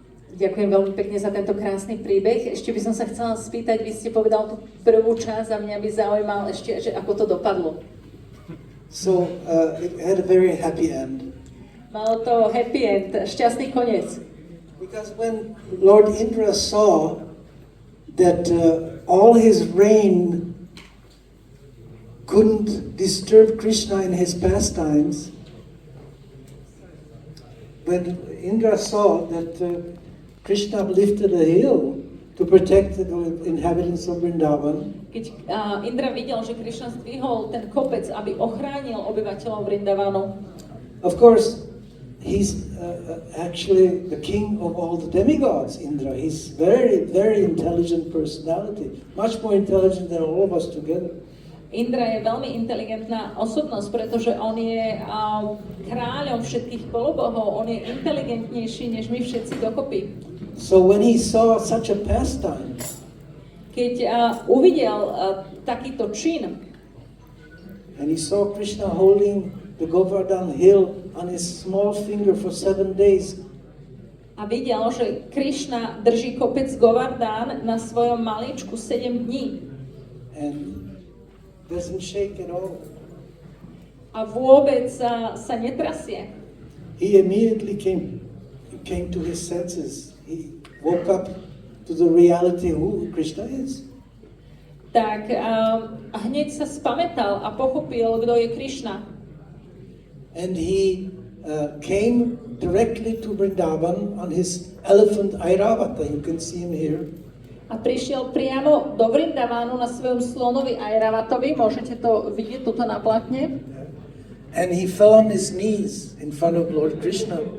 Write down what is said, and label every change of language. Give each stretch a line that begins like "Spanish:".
Slovak: Ďakujem veľmi pekne za tento krásny príbeh. Ešte by som sa chcela spýtať, vy ste povedal tú prvú časť a mňa by zaujímal ešte, že ako to dopadlo.
English: So, it had a very happy end.
Slovak: Malo to happy end, šťastný koniec.
English: Because when Lord Indra saw that all his reign couldn't disturb Krishna in his pastimes, when Indra saw that Krishna lifted a hill to protect the inhabitants of Vrindavan,
Slovak: Keď Indra videl, že Krishna zdvihol ten kopec, aby ochránil obyvateľov Vrindavanu,
English: of course, he's actually the king of all the demigods, Indra. He's very, very intelligent personality, much more intelligent than all of us together.
Slovak: Indra je veľmi inteligentná osobnosť, pretože on je kráľom všetkých polobohov, on je inteligentnejší než my všetci dokopy.
English: So when he saw such a pastime,
Slovak: keď uvidel takýto čin
English: and he saw Krishna holding the Govardhan hill on his small finger for 7 days,
Slovak: a videl, že Krišna drží kopec Govardhan na svojom malíčku 7 dní
English: and doesn't shake at all,
Slovak: a vôbec sa netrasie,
English: he immediately came to his senses. He woke up to the reality who Krishna is.
Slovak: tak hneď sa spamätal a pochopil, kto je Krišna.
English: And he came directly to Vrindavan on his elephant Airavata. You can see him here.
Slovak: A prišiel priamo do Vrindavánu na svojom slonovi Airavatovi, môžete to vidieť tuto na platne.
English: And he fell on his knees in front of Lord Krishna.